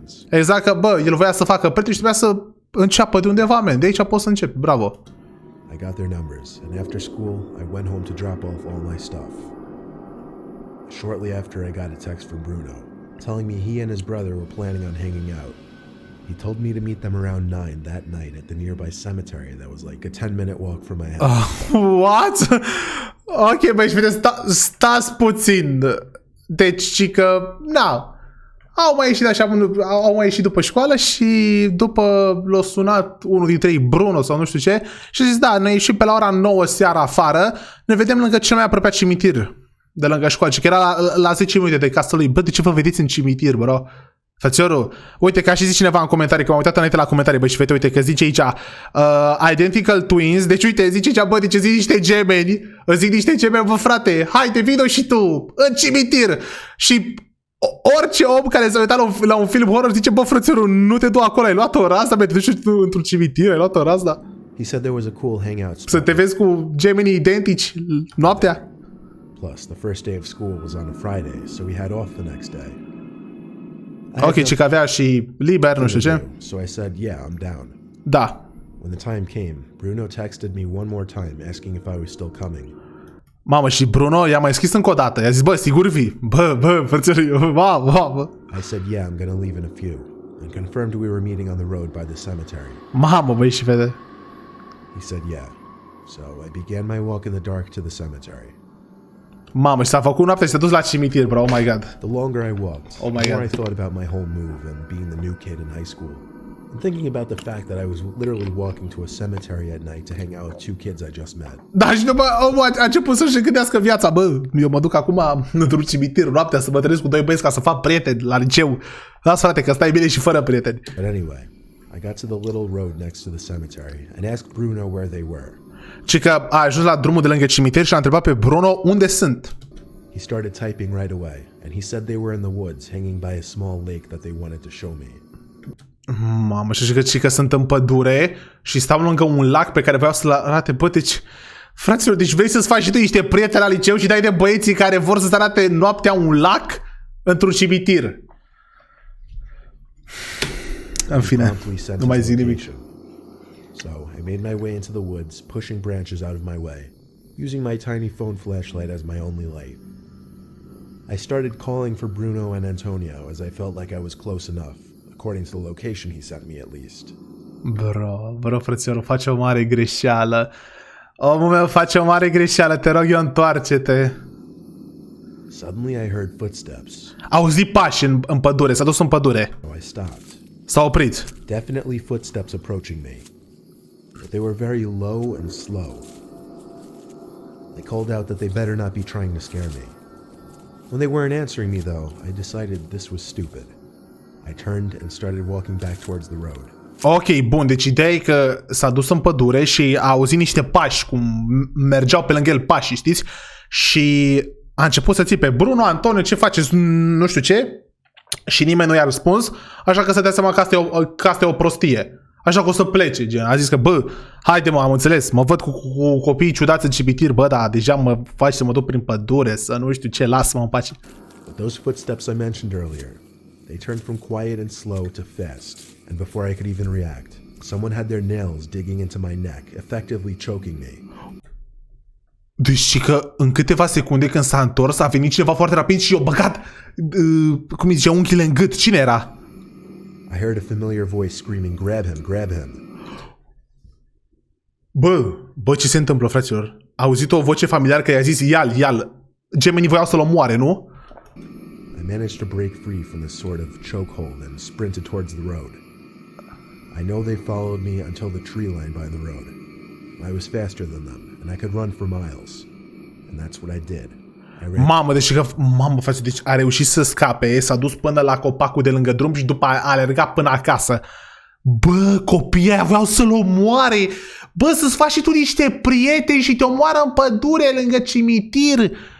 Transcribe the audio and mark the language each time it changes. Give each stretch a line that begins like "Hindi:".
Romanian: Exact că, bă, el voia să facă prieteni și trebuia să înceapă de undeva, man. De aici poți să începi, bravo.
English: I got their numbers, and after school, I went home to drop off all my stuff. Shortly after, I got a text from Bruno, telling me he and his brother were planning on hanging out. He told me to meet them around 9 that night at the nearby cemetery that was like a 10-minute walk from my house. What?
Romanian: Ok, băi, și vedeți, stați puțin. Deci, că, au mai ieșit după școală și după l-a sunat unul dintre ei, Bruno sau nu știu ce, și a zis, ne ieșim pe la ora 9 seara afară, ne vedem lângă cel mai apropiat cimitir de lângă școală, că era la 10 minute de casa lui. Bă, de ce vă vedeți în cimitir, bro? Frățiorul, uite că a și zis cineva în comentarii, că m-am uitat înainte la comentarii, bă, și fete, uite că zice aici
English: identical twins,
Romanian: deci uite, zice aici, bă, deci zic niște gemeni, zic niște gemeni, bă, frate, haide, vino și tu, în cimitir. Și orice om care s-a uitat la un film horror zice, bă, frățiorul, nu te du acolo, ai luat o rază, bă, te duci într-un cimitir, ai luat o rază.
English: He said there was a cool hangout spot.
Romanian: Să te vezi cu gemenii identici noaptea.
English: Plus, the first day of school was on a Friday, so we had off the next day.
Romanian: Ok, ci că avea și liber, nu știu ce.
English: So I said, yeah, I'm down.
Romanian: Da.
English: When the time came, Bruno texted me one more time asking if I was still coming.
Romanian: Mamă, și Bruno i-a mai scris încă o dată. I-a zis, bă, sigur vii? Bă, frățiorul, bă.
English: I said, yeah, I'm gonna leave in a few. And confirmed we were meeting on the road by the cemetery.
Romanian: Mamă, băi, și vede.
English: He said, yeah. So I began my walk in the dark to the cemetery.
Romanian: Mamă, și s-a făcut noaptea și s-a dus la cimitir, bro,
English: oh my god. The longer I walked, the more I thought about my whole move and being the new kid in high school. And thinking about the fact that I was literally walking to a cemetery at night to hang out with two kids I just met.
Romanian: Da, și după omul a început să-și gândească viața. Bă, eu mă duc acum într-un cimitir noaptea să mă trezesc cu doi băieți ca să fac prieteni la liceu. Lasă, frate, că stai bine și fără prieteni.
English: But anyway, I got to the little road next to the cemetery and asked Bruno where they were.
Romanian: Și că a ajuns la drumul de lângă cimitir și a întrebat pe Bruno unde sunt.
English: He started typing right away, and he said they were in the woods, hanging by a small lake that they wanted to show me.
Romanian: Mamă, și că sunt în pădure și stau lângă un lac pe care vreau să-l arate. Bă, deci, fraților, deci vrei să-ți faci și tu niște prieteni la liceu și dai de băieții care vor să-ți arate noaptea un lac într-un cimitir. În fine, nu mai zic nimic.
English: So I made my way into the woods, pushing branches out of my way, using my tiny phone flashlight as my only light. I started calling for Bruno and Antonio as I felt like I was close enough, according to the location he sent me at least.
Romanian: Bro, frățiorul, face o mare greșeală. Omul meu face o mare greșeală, te rog eu, întoarce-te.
English: Suddenly I heard footsteps.
Romanian: Auzi pași în pădure, s-a dus în pădure.
English: So I stopped.
Romanian: S-a oprit.
English: Definitely footsteps approaching me. But they were very low and slow. They called out that they better not be trying to scare me. When they weren't answering me though, I decided this was stupid. I turned and started walking back towards the road.
Romanian: Ok, bun, deci ideea e că s-a dus în pădure și a auzit niște pași, cum mergeau pe lângă el pași, știți? Și a început să țipe: Bruno, Antonio, ce faceți? Nu știu ce. Și nimeni nu i-a răspuns, așa că să dea seama că asta e o prostie. Așa că o să plece, gen. A zis că, bă, haide mă, am înțeles, mă văd cu copiii ciudați în cimitir, bă, dar deja mă faci să mă duc prin pădure, să nu știu ce, lasă-mă în pace.
English: But those footsteps I mentioned earlier, they turned from quiet and slow to fast, and before I could even react, someone had their nails digging into my neck, effectively choking me.
Romanian: Deci că în câteva secunde când s-a întors, a venit cineva foarte rapid și i-a băgat, cum îi zicea, unghiile în gât. Cine era?
English: I heard a familiar voice screaming, grab him, grab him.
Romanian: Bă, ce se întâmplă, fraților? A auzit o voce familiară că i-a zis, ia-l. Gemenii voiau să-l omoare, nu?
English: I managed to break free from this sort of chokehold and sprinted towards the road. I know they followed me until the tree line by the road. I was faster than them, and I could run for miles. And that's what I did.
Romanian: Mamă, frate, deci a reușit să scape, s-a dus până la copacul de lângă drum și după aia a alergat până acasă. Bă, copiii aia voiau să-l omoare. Bă, să-ți faci și tu niște prieteni și te omoară în pădure lângă cimitir.